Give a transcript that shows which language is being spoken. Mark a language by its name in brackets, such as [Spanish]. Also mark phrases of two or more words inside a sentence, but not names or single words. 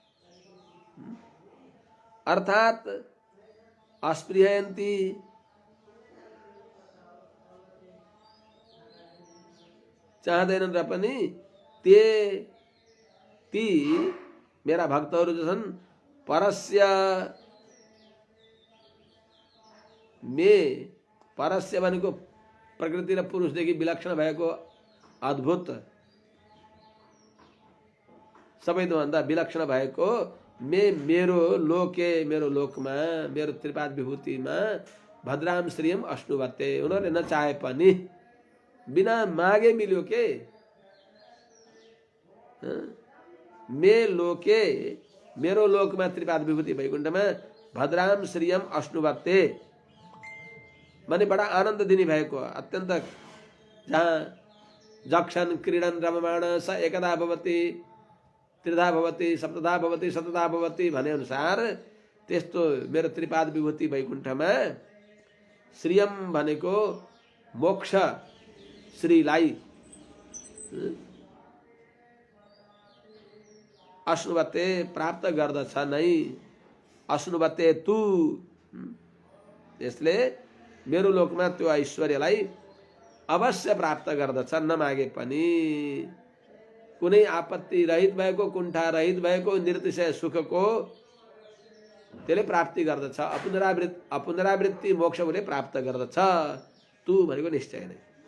[Nepali] अर्थात अस्पृहयन्ति चाहदैनन् र पनि ती मेरा भक्तहरू जो छन् परस्य मे, परस्य भनेको प्रकृति र पुरुषदेखि विलक्षण भएको अद्भुत सबैभन्दा विलक्षण भएको मेरो लोके, मेरो लोकमा, मेरो त्रिपाद विभूतिमा [Sanskrit] भद्राम श्रियम अश्नुवते, [Nepali] उनीहरूले नचाहे पनि बिना मागे मिल्यो के। [Sanskrit] मे लोके, [Nepali] मेरो लोकमा त्रिपाद विभूति वैकुण्ठमा [Sanskrit] भद्राम श्रियम अश्नुवते [Nepali] माने बडा आनन्द दिने भएको, अत्यन्त जहाँ [Sanskrit] जक्षन् क्रीडन् रममाण स एकदा भवति त्रिधा भवति सप्तधा भवति शतधा भवति [Nepali] भने अनुसार त्यस्तो मेरो त्रिपाद विभूति वैकुण्ठमा श्रियम भनेको मोक्ष श्रीलाई अश्नुवते प्राप्त गर्दछ नै [Sanskrit] अश्नुवते तु [Nepali] त्यसले मेरो लोकमा त्यो ऐश्वर्यलाई अवश्य प्राप्त गर्दछ नमागे पनि कुनै आपत्ति रहित भएको कुण्ठा रहित भएको निर्तिशय सुखको त्यसले प्राप्ति गर्दछ अपुनरावृत्ति मोक्ष भने प्राप्त गर्दछ तु भनेको निश्चय नै